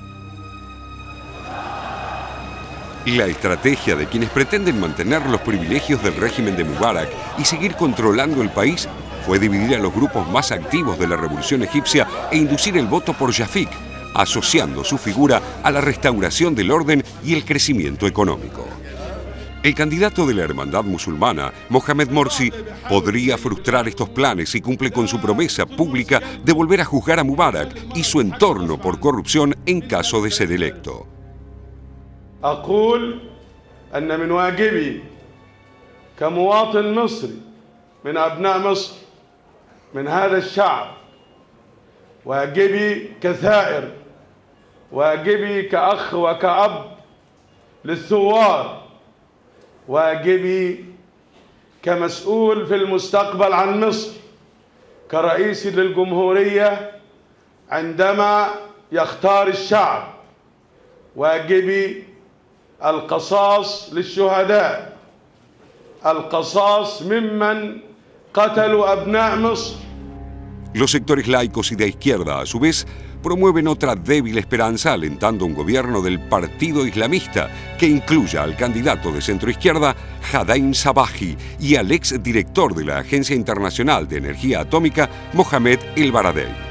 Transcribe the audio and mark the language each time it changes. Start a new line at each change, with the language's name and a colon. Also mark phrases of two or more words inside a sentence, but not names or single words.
Spanish: La estrategia de quienes pretenden mantener los privilegios del régimen de Mubarak y seguir controlando el país fue dividir a los grupos más activos de la revolución egipcia e inducir el voto por Shafik, asociando su figura a la restauración del orden y el crecimiento económico. El candidato de la hermandad musulmana, Mohamed Morsi, podría frustrar estos planes si cumple con su promesa pública de volver a juzgar a Mubarak y su entorno por corrupción en caso de ser electo.
Arabic: أقول أن من واجبي كمواطن مصري من أبناء مصر من هذا الشعب، واجبي كثائر، واجبي كأخ وكأب للثوار، واجبي كمسؤول في المستقبل عن مصر كرئيس للجمهورية عندما يختار الشعب، واجبي القصاص للشهداء، القصاص ممن قتلوا أبناء مصر.
Spanish: Los sectores laicos y de izquierda, a su vez, promueven otra débil esperanza alentando un gobierno del partido islamista que incluya al candidato de centroizquierda Hadaim Sabahi y al ex director de la Agencia Internacional de Energía Atómica Mohamed El Baradei.